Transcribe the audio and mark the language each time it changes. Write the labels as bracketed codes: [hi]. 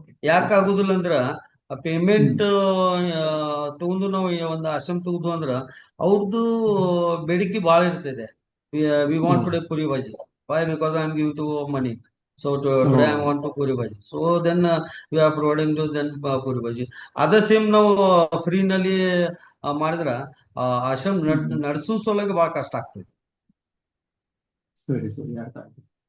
[kn] ಯಾಕೆ ಆಗುದಿಲ್ಲ ಅಂದ್ರ ಪೇಮೆಂಟ್ ತಗೊಂಡು ನಾವು ಒಂದು ಆಶ್ರಮ ತಗೊಂಡು ಅಂದ್ರ ಅವ್ರದ್ದು ಬೇಡಿಕೆ ಬಹಳ ಇರ್ತದೆ. [en] We want today puri bhaji. Why? Because I am giving to money. So today I want to puri bhaji. So then we are providing to then puri bhaji. Other same [kn] ನಾವು ಫ್ರೀ ನಲ್ಲಿ ಮಾಡಿದ್ರ ಆಶ್ರಮ ನಡೆಸೋ ಸಲುವಾಗಿ ಬಹಳ ಕಷ್ಟ ಆಗ್ತದೆ. ಸರಿ ಅರ್ಥ ಆಯ್ತು.